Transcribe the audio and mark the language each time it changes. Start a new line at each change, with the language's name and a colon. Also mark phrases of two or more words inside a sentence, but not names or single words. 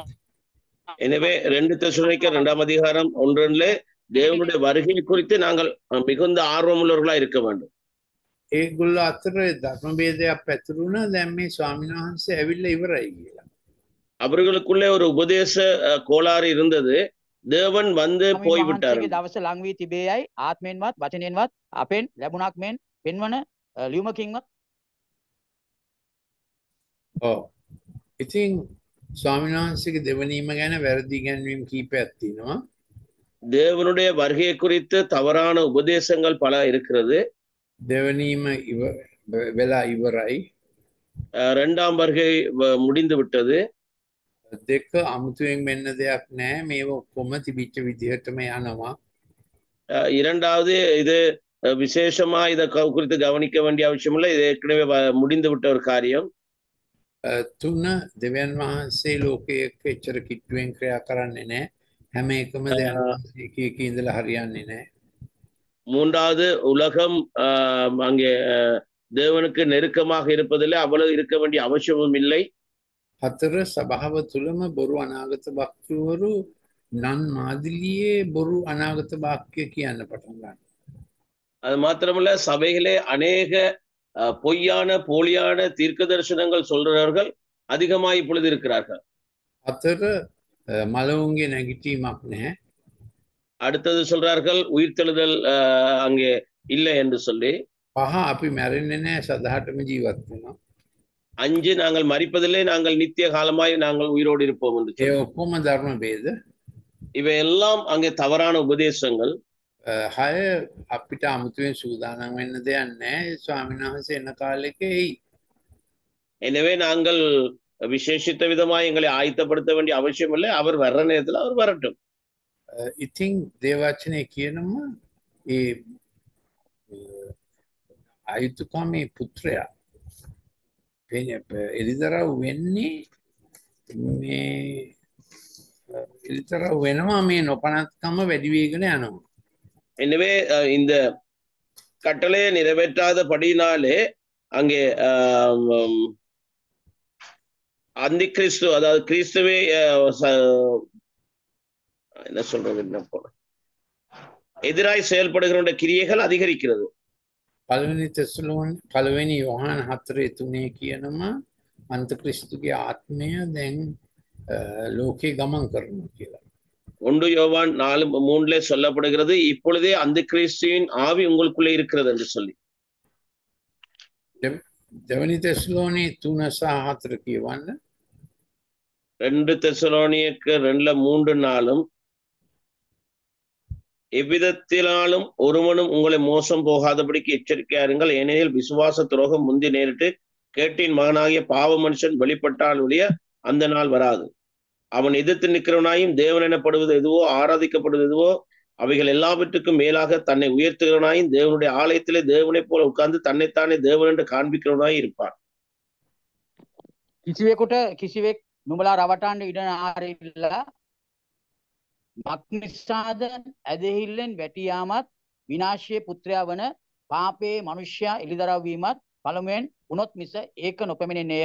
Tamil: எனவே 2 தெசலோனிக்கர் 2ஆம் அதிகாரம் 1 தேவனுடைய வருகை குறித்து நாங்கள் மிகுந்த ஆர்வமுள்ளவர்களா இருக்க வேண்டும்.
Sinhala: ඒගොල්ලෝ අතර ධර්ම භේදයක් පැතුරුණා. දැන් මේ ස්වාමීන් වහන්සේ ඇවිල්ලා ඉවරයි කියලා.
Tamil: அவர்களுக்குள்ளே ஒரு உபதேச கோளாறு இருந்தது. தேவன் வந்து போய்விட்டார்.
Sinhala: වහන්සේගේ දවස ලං වී තිබේයයි ආත්මයෙන්වත් වචනයෙන්වත් අපෙන් ලැබුණක් මෙන් පෙන්වන ලියුමකින්වත් ඔව්. ඉතින් ස්වාමීන් වහන්සේගේ දෙවනීම ගැන වැරදි ඉගැන්වීම් කීපයක් තියෙනවා.
Tamil: தேவனுடைய வருகை குறித்து தவறான உபதேசங்கள் பல இருக்கிறது.
Sinhala: දෙවනීම වෙලා ඉවරයි.
Tamil: 2ஆம் வருகை முடிந்து விட்டது.
Sinhala: දෙක අමුතුවෙන් වෙන්න දෙයක් නැහැ. මේව ඔක්කොම තිබිච්ච විදිහටම යනවා.
Tamil: இரண்டாவது இது விசேஷமா இதை குறித்து கவனிக்க வேண்டிய அவசியம் இல்லை. இது ஏற்கனவே முடிந்து விட்ட ஒரு காரியம்.
Sinhala: තුන දෙවියන් වහන්සේ ලෝකයේ එච්චර කිට්ටුවෙන් ක්‍රියා කරන්නේ නැහැ. හැම එකම දෙවියන් වහන්සේ එක ඉඳලා හරියන්නේ නැහැ.
Tamil: மூன்றாவது உலகம் அங்கே தேவனுக்கு நெருக்கமாக இருப்பதில்லை. அவ்வளவு இருக்க வேண்டிய அவசியமும் இல்லை.
Sinhala: හතර සභාව තුළම බොරු අනාගත භක්තිවරු නන් මාදිලියේ බොරු අනාගත වාක්‍ය කියන්න පටන් ගන්නවා.
Tamil: அது மாத்திரமல்ல, சபைகளே அநேக பொய்யான போலியான தீர்க்க தரிசனங்கள் சொல்றவர்கள் அதிகமாக இப்பொழுது இருக்கிறார்கள்.
Sinhala: හතර මලවුන්ගේ නැගිටීමක් නැහැ.
Tamil: அடுத்தது சொல்றார்கள் உயிர்த்தெழுதல் அங்கே இல்லை என்று சொல்லி.
Sinhala: පහ අපි මැරෙන්නේ නැහැ, සදාටම ජීවත් වෙනවා.
Tamil: 5 நாங்கள் மரிப்பதில்லை, நாங்கள் நித்திய காலமாய் நாங்கள் உயிரோடு இருப்போம் என்று
Sinhala: ඒ ඔක්කොම ධර්ම ભેද.
Tamil: இவையெல்லாம் அங்கே தவறான உபதேசங்கள்.
Sinhala: 6 අපිට අමුතුවෙන් සූදානම් වෙන්න දෙයක් නැහැ. ස්වාමීන් වහන්සේ එන කාලෙක එයි.
Tamil: எனவே நாங்கள் விசேஷித்த விதமாய் எங்களை ஆயத்தப்படுத்த வேண்டிய அவசியம் இல்லை. அவர் வர்ற நேரத்தில் அவர் வரட்டும்.
Sinhala: ඉතින් දේවචනේ කියනවා ඒ අයුතුකමේ පුත්‍රයා එලිදරව් වෙන්නේ මේ එලිදරව් වෙනවා මේ නොපනත්කම වැඩි වෙගෙන යනවා.
Tamil: எனவே இந்த கட்டளையை நிறைவேற்றாதபடினாலே அங்கே அந்தி கிறிஸ்து, அதாவது கிறிஸ்துவே என்ன சொல்றது, என்ன போல எதிராய் செயல்படுகிற கிரியைகள் அதிகரிக்கிறது.
Sinhala: පළවෙනි යොහාන 4:3 කියනවා අන්තක්‍රිස්තුගේ ආත්මය දැන් ලෝකේ ගමන් කරනවා කියලා.
Tamil: 1 யோவான் 4:3 சொல்லப்படுகிறது, இப்பொழுதே அந்த கிறிஸ்துவின் ஆவி உங்களுக்குள்ளே இருக்கிறது என்று சொல்லி.
Sinhala: දෙවනි තෙසලෝනි 3:4 කියවන්න.
Tamil: 2 தெசலோனியர் 2:3 எவ்விதத்தினாலும் ஒருவனும் உங்களை மோசம் போகாதபடிக்கு எச்சரிக்கையாருங்கள். ஏனெனில் விசுவாச துரோகம் முந்தி நேரிட்டு கேட்டின் மகனாகிய பாவ மனுஷன் வெளிப்பட்டாலுடைய அந்த நாள் வராது. அவன் எதிர்த்து நிற்கிறவனாயும் தேவன் எனப்படுவது எதுவோ ஆராதிக்கப்படுவது எதுவோ அவைகள் எல்லாவற்றுக்கும் மேலாக தன்னை உயர்த்துகிறவனாயும் தேவனுடைய ஆலயத்திலே தேவனைப் போல உட்கார்ந்து தன்னைத்தானே தேவன் என்று காண்பிக்கிறவனாய் இருப்பான்.
Sinhala: කිසිවෙකුට කිසිවෙක් නුඹලා රවටන්න ඉඩ ආරිල්ලා මක්නිසාද ඇදහිල්ලෙන් වැටියාමත් විනාශයේ පුත්‍රයා වන පාපේ මනුෂ්‍යයා එළිදරව් වීමත් පළමුවෙන් වුණොත් මිස ඒක නොපැමිණෙන්නේය.